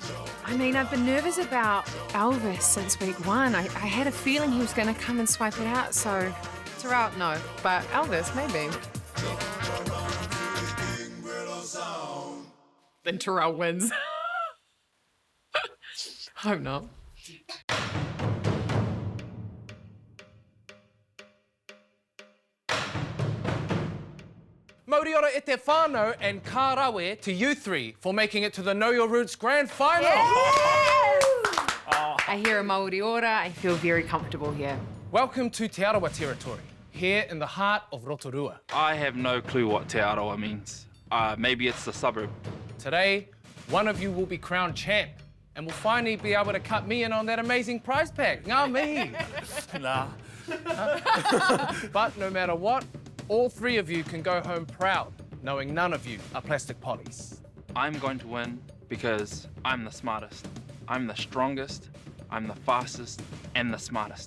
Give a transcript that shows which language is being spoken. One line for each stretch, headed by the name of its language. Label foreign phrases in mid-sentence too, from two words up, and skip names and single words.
English: I mean, I've been nervous about Elvis since week 1. I had a feeling he was going to come and swipe it out, so Terrell, no. But Elvis, maybe. Then Terrell wins. Hope not.
Māori: Mauri ora e te whānau
English: and
Māori: ka rawe
English: to you 3 for making it to the Know Your Roots Grand Final. Yes! Oh. I hear a
Māori: Māori ora.
English: I feel very comfortable here. Welcome to Te Arawa territory, here in the heart of Rotorua. I have no clue what Te Arawa means. Maybe it's the suburb. Today, one of you will be crowned champ and will finally be able to cut me in on that amazing prize pack.
Māori: Ngā mihi.
English: Nah. But no matter what, all 3 of you can go home proud, knowing none of you are plastic polys. I'm going to win because I'm the smartest. I'm the strongest, I'm the fastest, and the smartest.